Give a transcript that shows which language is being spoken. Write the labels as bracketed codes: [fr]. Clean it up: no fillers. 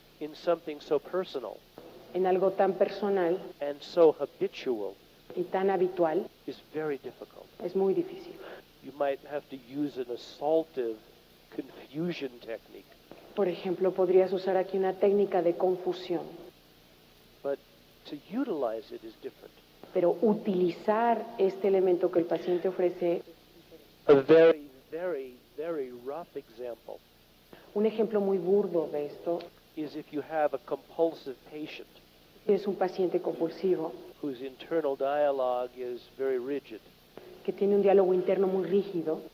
[en] in something so personal [es] en algo tan personal [en] and so habitual [es] y tan habitual [en] is very difficult. [es] es muy difícil. [en] You might have to use an assaultive confusion technique. [es] Por ejemplo, podrías usar aquí una técnica de confusión, [en] But to utilize it is different. [es] pero utilizar este elemento que el paciente ofrece. [en] A very, very, very rough example [es] Un ejemplo muy burdo de esto [en] is if you have a compulsive patient [es] es un paciente compulsivo [en] whose internal dialogue is very rigid. [es] que tiene un diálogo interno muy rígido.